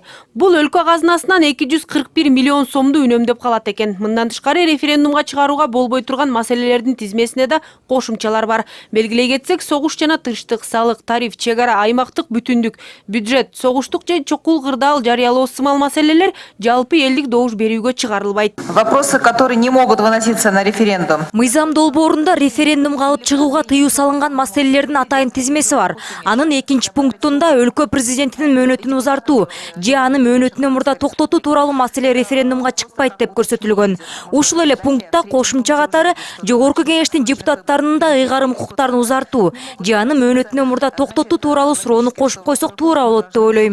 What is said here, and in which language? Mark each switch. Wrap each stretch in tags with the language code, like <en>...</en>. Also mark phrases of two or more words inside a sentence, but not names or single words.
<ky>Бул өлкө казынасынан 241 миллион сомду үнөмдөп калат экен. Мындан тышкары референдумга чыгарууга болбой турган маселелердин тизмесине да кошумчалар бар. Белгилей кетсек, согуш жана тынчтык, салык, тариф, чек ара, аймактык бүтүндүк, бюджет, согуштук же чокул кырдаал жарыялоо сымал маселелер жалпы элдик добуш берүүгө чыгарылбайт.</ky> <ru>Вопросы, которые не могут выноситься на референдум.</ru> <ky>Мыйзам долбоорунда референдумга алып чыгууга тыюу салынган маселелердин атайын тизмеси бар. Анын 2 пунктунда өлкө президентинин мөөнөтүн узартуу же аны мөөнөтүнөн мурда токтотуу тууралуу маселе референдумга чыкпайт деп көрсөтүлгөн. Ушул эле пунктта кошумча катары жогорку кеңештин депутаттарынын да ыйгарым укуктарын узартуу же аны мөөнөтүнөн мурда токтотуу тууралуу суроону кошуп койсок туура болот деп ойлойм.</ky>